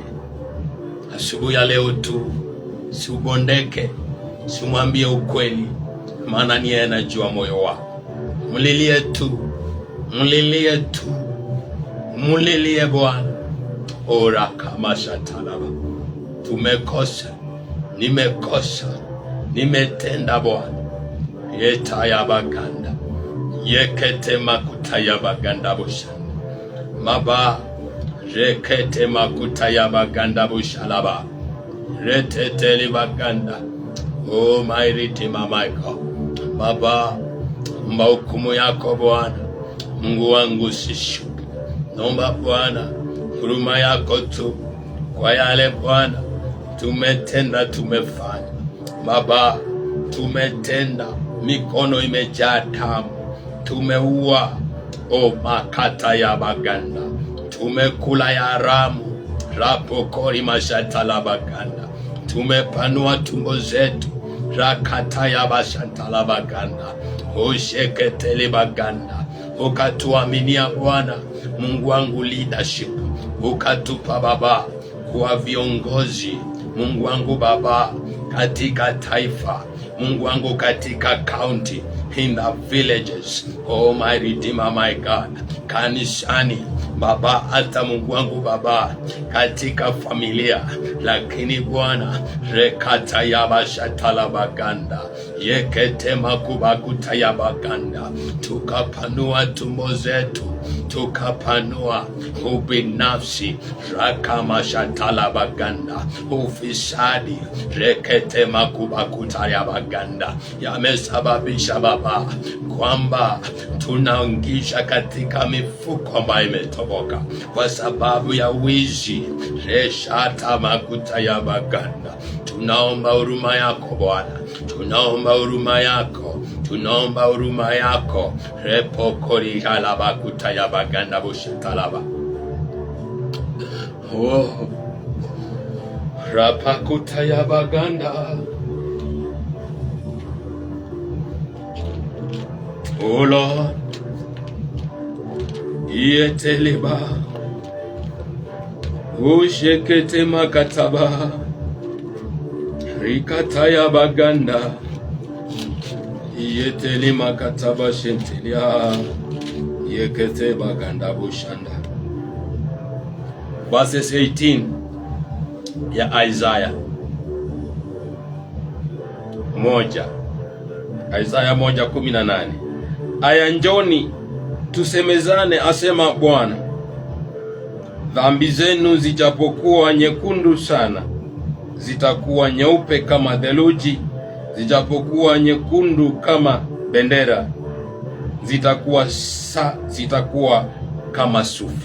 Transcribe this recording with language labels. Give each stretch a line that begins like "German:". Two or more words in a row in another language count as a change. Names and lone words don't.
Swahili: Asubuhi ya leo tu, siubondeke, simwambie ukweli, maana ni yeye anajua moyo wako. Mlilie tu, mlilie tu, mlilie Bwana. Ora kama shatalaba, tumekosa, nimekosa, nimetenda Bwana. Yetayabaganda, yekete makutayabaganda bushanda maba, rekete makutayabaganda bushalaba, reteteli baganda.
English: Oh my Redeemer, my God.
Swahili: Baba, mahukumu yako Bwana, Mungu wangu sishuke. Naomba Bwana huruma yako tu kwa yale Bwana tumetenda, tumefanya. Baba, tumetenda, mikono imejaa damu, tumeua, makata ya baganda, tumekula ya haramu, rapokori mashatala baganda, tumepanua tumbo zetu, rakata ya bashatala baganda, usheketele baganda. Ukatuaminia Bwana Mungu wangu leadership, ukatupa Baba kuwa viongozi, Mungu wangu Baba, katika taifa, Mungu wangu katika county,
English: in the villages. Oh my Redeemer, my God,
Swahili: kanisani Baba, hata Mungu wangu Baba, katika familia. Lakini Bwana, rekata yabashatala baganda, yekete makubakuta yabaganda, tukapanua tumbo zetu, tukapanua ubinafsi, rakama shatala baganda, ufisadi, rekete makubakuta yabaganda, yamesababisha Baba kwamba tunaingisha katika mifuko ambayo imetoboka kwa sababu ya wizi, reshata makuta ya baganda. Tunaomba huruma yako Bwana, tunaomba huruma yako, tunaomba huruma yako. Repokori halabakuta ya baganda bushitalaba, rapakuta ya baganda.
English: Oh Lord, yeteleba, ushekete makataba, rikataya baganda, yeteli makataba shentelia, yekete baganda bushanda.
Swahili: Verses 18 ya Isaiah 1:18. Aya, njoni tusemezane, asema Bwana. Dhambi zenu zijapokuwa nyekundu sana, zitakuwa nyeupe kama theluji; zijapokuwa nyekundu kama bendera, zitakuwa kama sufi.